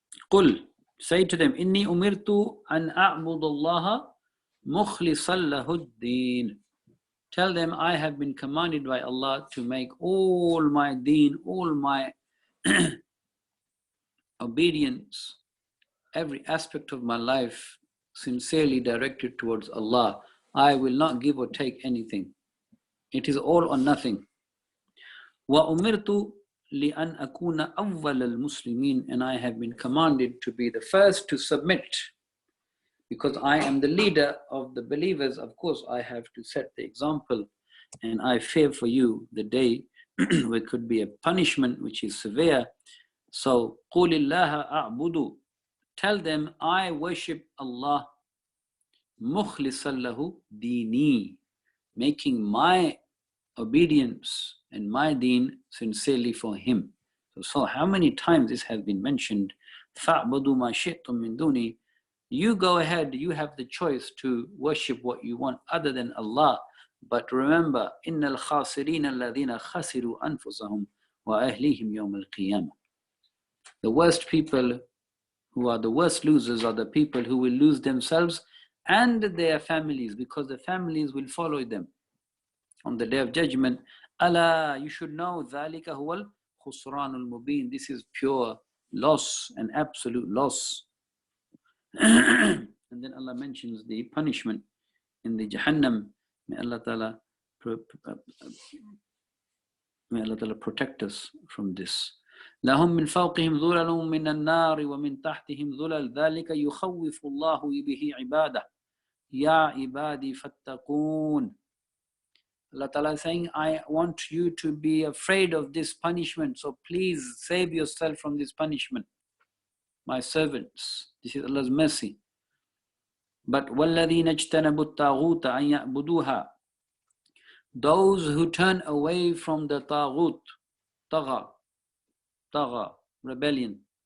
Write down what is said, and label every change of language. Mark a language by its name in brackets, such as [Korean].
[Arabic] قُلْ, [English] say to them, [Arabic] إِنِّي أُمِرْتُ أَنْ أَعْبُدَ اللَّهَ مُخْلِصًا لَهُ الدِّينَ. [English] Tell them, I have been commanded by Allah to make all my deen, all my obedience, every aspect of my life sincerely directed towards Allah. I will not give or take anything. It is all or nothing. [Arabic] وَأُمِرْتُ لِأَنْ أَكُونَ أَوَّلَ الْمُسْلِمِينَ. [English] And I have been commanded to be the first to submit. Because I am the leader of the believers, of course I have to set the example. And I fear for you the day where it could be a punishment which is severe. [Arabic] So, قُولِ اللَّهَ أَعْبُدُ. [English] Tell them, I worship Allah, [Arabic] مُخْلِصًا لَهُ دِينِي, [English] making my obedience and my deen sincerely for Him. So how many times this has been mentioned? [Arabic] فَأْبُدُوا مَا شِئْتُم مِّن دُونِي. [English] You go ahead, you have the choice to worship what you want other than Allah. But remember, [Arabic] إِنَّ الْخَاسِرِينَ الَّذِينَ خَسِرُوا أَنفُسَهُمْ وَأَهْلِيهِمْ يَوْمَ الْقِيَامَةِ. [English] The worst people who are the worst losers are the people who will lose themselves and their families, because the families will follow them on the day of judgment. Allah, you should know, [Arabic] ذَلِكَ هُوَ الْخُسْرَانُ الْمُبِينَ. [English] This is pure loss and absolute loss. And then Allah mentions the punishment in the Jahannam. May Allah Ta'ala May Allah Ta'ala protect us from this. [Arabic] لهم من فوقهم ظلل من النار ومن تحتهم ظلل ذلك يخوف الله به عباده يا عبادي فاتقون. [English] Allah Ta'ala is saying, I want you to be afraid of this punishment, so please save yourself from this punishment, my servants. This is Allah's mercy. But [Arabic] وَالَّذِينَ اجْتَنَبُوا الطَّاغُوتَ أَن يَعْبُدُوهَا, [English] those who turn away from the taghut, tagha, rebellion.